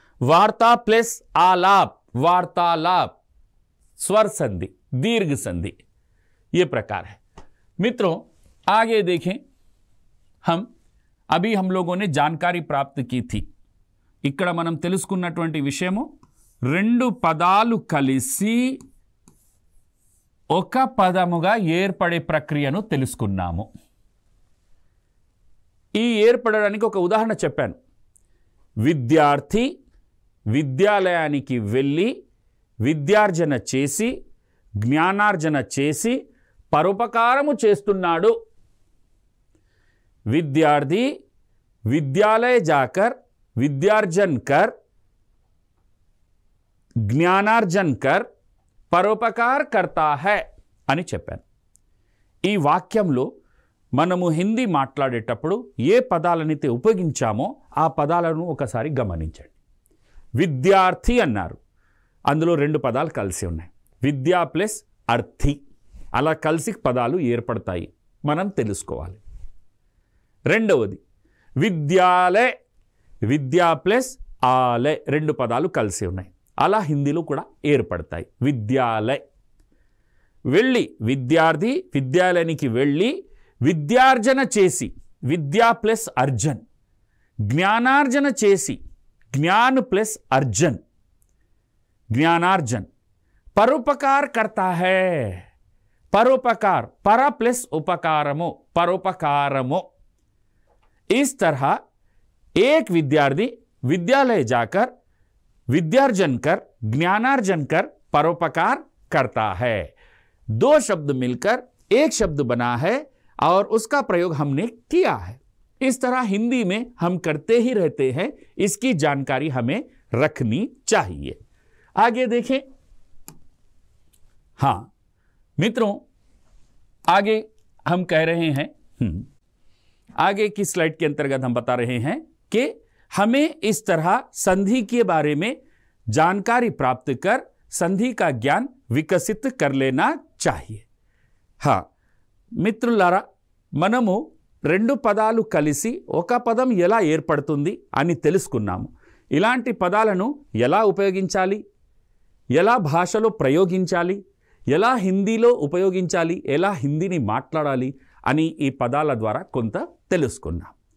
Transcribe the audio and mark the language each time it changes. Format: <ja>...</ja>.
<hi>वार्ता प्लस आलाप, वार्तालाप, स्वर संधि, दीर्घ संधि, यह प्रकार है। मित्रों आगे देखें, हम लोगों ने जानकारी प्राप्त की थी।</hi> <te>ఇక్కడ మనం తెలుసుకున్నటువంటి విషయము, రెండు పదాలు కలిసి ఒక పదముగా ఏర్పడే ప్రక్రియను తెలుసుకున్నాము। ఈ ఏర్పడడానికి ఒక ఉదాహరణ చెప్పాను। విద్యార్థి విద్యాలయానికి వెళ్ళి విద్యార్జన చేసి జ్ఞానార్జన చేసి పరోపకారము చేస్తున్నాడు।</te> <hi>विद्यार्थी विद्यालय जाकर विद्यार्जन कर ज्ञानार्जन कर పరోపకార్ करता है</hi> <te>అని చెప్పాను। ఈ వాక్యంలో మనము హిందీ మాట్లాడేటప్పుడు ఏ పదాలనైతే ఉపయోగించామో ఆ పదాలను ఒకసారి గమనించండి। విద్యార్థి అన్నారు, అందులో రెండు పదాలు కలిసి ఉన్నాయి, విద్యా ప్లస్ అర్థి, అలా కలిసి పదాలు ఏర్పడతాయి, మనం తెలుసుకోవాలి। రెండవది విద్యాలయ, విద్యా ప్లస్ ఆలయ, రెండు పదాలు కలిసి ఉన్నాయి, అలా హిందీలో కూడా ఏర్పడతాయి, విద్యాలయ। వెళ్ళి విద్యార్థి విద్యాలయానికి వెళ్ళి విద్యార్జన చేసి, విద్యా ప్లస్ అర్జన్, జ్ఞానార్జన చేసి, జ్ఞాన్ ప్లస్ అర్జన్, ज्ञानार्जन।</te> <hi>परोपकार करता है, परोपकार, पर प्लस उपकारमो, परोपकारमो। इस तरह एक विद्यार्थी विद्यालय जाकर विद्यार्जन कर ज्ञानार्जन कर परोपकार करता है। दो शब्द मिलकर एक शब्द बना है और उसका प्रयोग हमने किया है। इस तरह हिंदी में हम करते ही रहते हैं, इसकी जानकारी हमें रखनी चाहिए। आगे देखें। हां मित्रों, आगे हम कह रहे हैं, आगे की स्लाइड के अंतर्गत हम बता रहे हैं कि हमें इस तरह संधि के बारे में जानकारी प्राप्त कर संधि का ज्ञान विकसित कर लेना चाहिए।</hi> <te>మిత్రులారా, మనము రెండు పదాలు కలిసి ఒక పదం ఎలా ఏర్పడుతుంది అని తెలుసుకున్నాము. ఇలాంటి పదాలను ఎలా ఉపయోగించాలి, ఎలా భాషలో ప్రయోగించాలి, ఎలా హిందీలో ఉపయోగించాలి, ఎలా హిందీని మాట్లాడాలి అని ఈ పదాల ద్వారా కొంత తెలుసుకున్నాం.</te>